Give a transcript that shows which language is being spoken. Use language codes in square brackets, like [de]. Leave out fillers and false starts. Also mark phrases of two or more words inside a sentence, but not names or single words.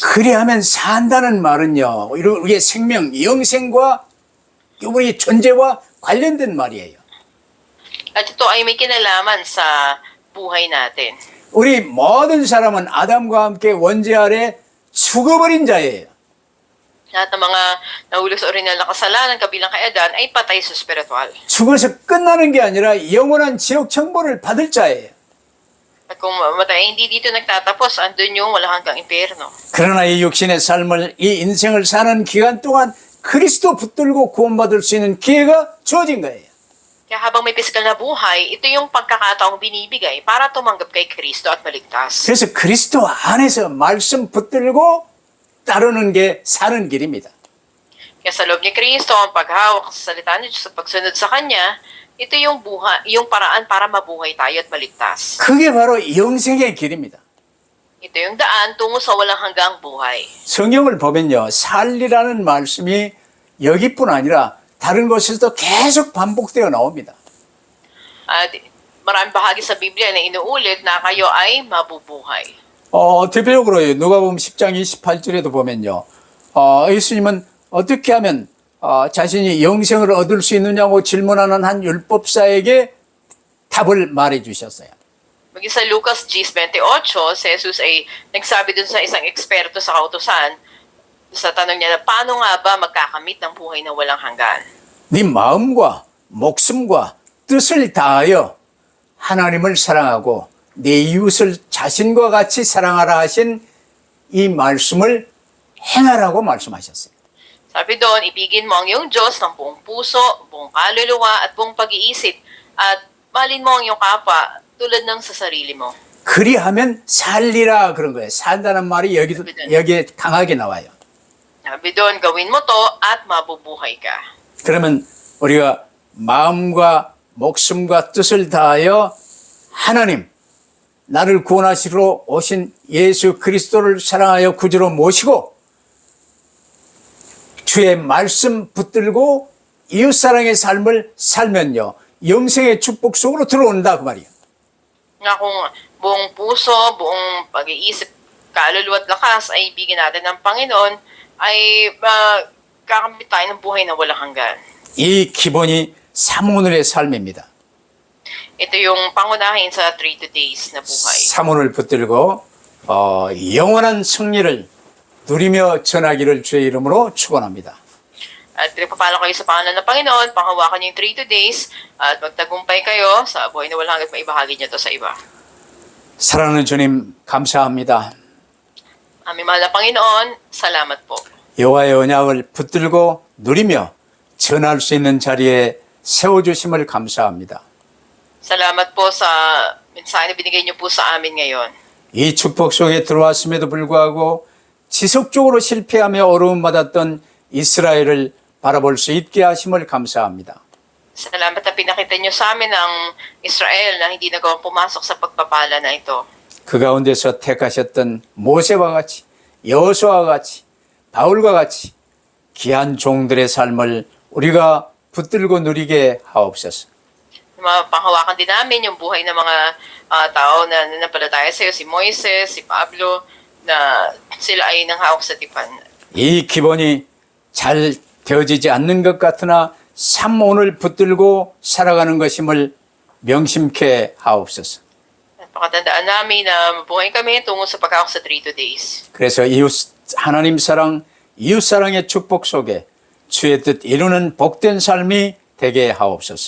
[ko] 그리하면 산다는 말은요. 우리의 생명, 영생과 우리 존재와 관련된 말이에요. [tl] At ito ay may kinalaman sa buhay natin. [ko] 우리 모든 사람은 아담과 함께 원죄 아래 죽어버린 자예요. [tl] Lahat ng mga nahulog sa orinal na kasalanan kabilang kay Adan ay patay sa spiritual. [ko] 죽어서 끝나는 게 아니라 영원한 지옥 천벌을 받을 자예요. [tl] At kung mamatay, hindi dito nagtatapos, andun yung walang hanggang impyerno. [ko] 그러나 이 육신의 삶을, 이 인생을 사는 기간 동안 그리스도 붙들고 구원받을 수 있는 기회가 주어진 거예요. [tl] Kaya habang may pisikal na buhay, ito yung pagkakataong binibigay para tumanggap kay Kristo at maligtas. [ko] 그래서 그리스도 안에서 말씀 붙들고 따르는 게 사는 길입니다. [tl] Kaya sa loob ni Kristo, ang paghawak sa salita ni Diyos at pagsunod sa Kanya, ito yung buhay, yung paraan para mabuhay tayo at maligtas. [ko] 그게 바로 영생의 길입니다. [tl] Ito yung daan tungo sa walang hanggang buhay. [ko] 성경을 보면요. 살리라는 말씀이 여기뿐 아니라 다른 곳에서도 계속 반복되어 나옵니다. [tl] At maraming bahagi sa Biblia na inuulit na kayo ay mabubuhay. [ko] 대표적으로 누가복음 10장 28절에도 보면요. 예수님은 어떻게 하면 자신이 영생을 얻을 수 있느냐고 질문하는 한 율법사에게 답을 말해 주셨어요. [tl] Maging sa Lucas 10:28, si Jesus ay nagsabi dun sa isang eksperto sa kautusan, sa tanong niya, paano nga ba magkakamit ng buhay na walang hanggan? [ko] 네 마음과 목숨과 뜻을 다하여 하나님을 사랑하고 내 이웃을 자신과 같이 사랑하라 하신 이 말씀을 행하라고 말씀하셨어요. [tl] Sabi doon, ibigin mo ang iyong Diyos ng buong puso, buong kaluluwa at buong pag-iisip at mahalin mo ang iyong kapwa tulad ng sa sarili mo. [ko] 그리하면 살리라 그런 거예요. 산다는 말이 여기에 강하게 나와요. [tl] Sabi doon, gawin mo to at mabubuhay ka. [ko] 그러면 우리가 마음과 목숨과 뜻을 다하여 하나님, 나를 구원하시러 오신 예수 그리스도를 사랑하여 구주로 모시고 주의 말씀 붙들고 이웃사랑의 삶을 살면요. 영생의 축복 속으로 들어온다 그 말이에요. [tl] Nga kung buong puso, buong pag-iisip, kaluluwa at lakas ay ibigin natin ng Panginoon, ay kakamit tayo ng buhay na walang hanggan. [ko] 이 기본이 사모늘의 삶입니다. [tl] Ito yung pangunahin sa 3 days na buhay. [ko] 사모를 붙들고 영원한 승리를 누리며 전하기를 주의 이름으로 축원합니다. [tl] At pinagpapala kayo sa pangalan ng Panginoon, panghawakan yung 3 days, at magtagumpay kayo sa buhay na walang hanggan, maibahagi niyo to sa iba. [ko] 사랑하는 주님 감사합니다. [tl] Aming mahal na Panginoon, salamat po. [ko] 여호와의 언약을 붙들고 누리며 전할 수 있는 자리에 세워주심을 감사합니다. [tl] Salamat po sa mensahe na binigay niyo po sa amin ngayon. [ko] 이 축복 속에 들어왔음에도 불구하고 지속적으로 실패하며 어려움받았던 이스라엘을 바라볼 수 있게 하심을 감사합니다. [tl] Salamat na pinakita niyo sa amin ang Israel na hindi nagawang pumasok sa pagpapala na ito. [ko] 그 가운데서 택하셨던 모세와 같이 여호수아와 같이 바울과 같이 귀한 종들의 삶을 우리가 붙들고 누리게 하옵소서. [tl] Mapanghawakan din namin yung buhay ng mga tao na nanampalataya sa iyo, si Moises, si Pablo, na sila ay nanghawak sa tipan. [ko] 이 기본이 잘 되어지지 않는 것 같으나 참 오늘 붙들고 살아가는 것임을 명심케 하옵소서. [tl] Pakatandaan namin na mabuhay kami tungo sa pagkakong sa 3 days. [ko] 그래서 이웃 하나님 사랑, 이웃 사랑의 축복 속에 주의 뜻 이루는 복된 삶이 되게 하옵소서.